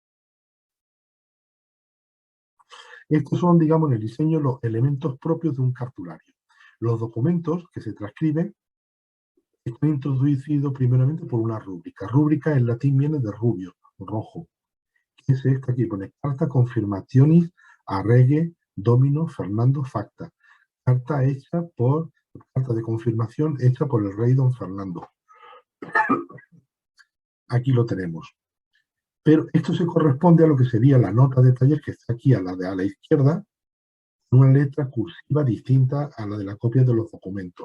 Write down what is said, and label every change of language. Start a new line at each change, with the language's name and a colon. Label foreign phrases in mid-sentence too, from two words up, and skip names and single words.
Spanish: Estos son, digamos, en el diseño los elementos propios de un cartulario. Los documentos que se transcriben están introducidos primeramente por una rúbrica. Rúbrica en latín viene de rubio, rojo. ¿Qué es esta aquí? Pone
Latin: carta confirmationis a rege domino Fernando facta.
Spanish: Carta de confirmación hecha por el rey don Fernando. Aquí lo tenemos. Pero esto se corresponde a lo que sería la nota de taller que está aquí a la izquierda, una letra cursiva distinta a la de la copia de los documentos.